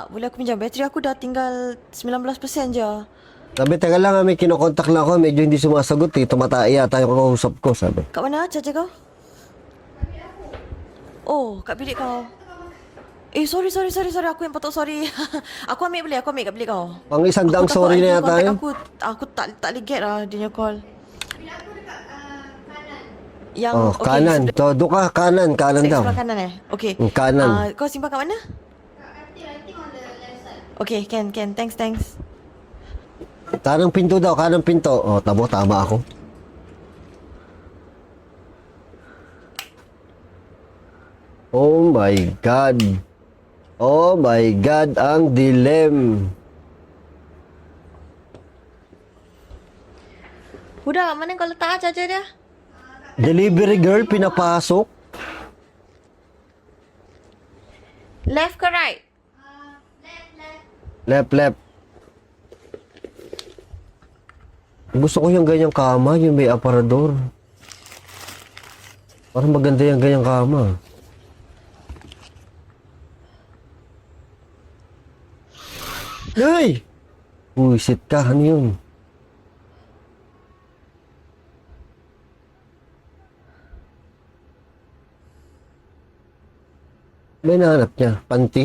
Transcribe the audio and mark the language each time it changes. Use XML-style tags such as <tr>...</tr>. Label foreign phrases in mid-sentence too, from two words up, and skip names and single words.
<ms>Boleh aku pinjam? Bateri aku dah tinggal 19% je.</ms> <tl>Sabi, teka lang, may kinokontak lang ako, medyo hindi sumasagot eh. Tumatay yata yung kausap ko, sabi.</tl> <ms>Kat mana charger kau? Oh, kat bilik kau. Sorry. Aku yang patut sorry. Aku ambil kat bilik kau.</ms> <tl>Pang isang daang sorry na yata yun.</tl> <ms>Aku tak boleh get lah dia punya call. Yang Oh, kanan. So,</ms> <tl>doon ka, kanan daw.</tl> <ms>sebelah kanan Okay. Kanan. Kau simpan kat mana?</ms> <en>Okay, can. Thanks.</en> <tl>Kanang pinto daw, kanang pinto. Oh, tama ako.</tl> <en>Oh my God,</en> <tl>ang dilem.</tl> <ms>Huda, mana kau letak charger dia?</ms> <en>Delivery girl,</en> <tl>pinapasok.</tl> <ms>Left ke right?</ms> <en>Left.</en> <tl>Gusto ko yung ganyang kama, yung may aparador. Parang maganda yung ganyang kama. Ay! Buisit ka, ano yun? May nahanap niya. Panty?</tl>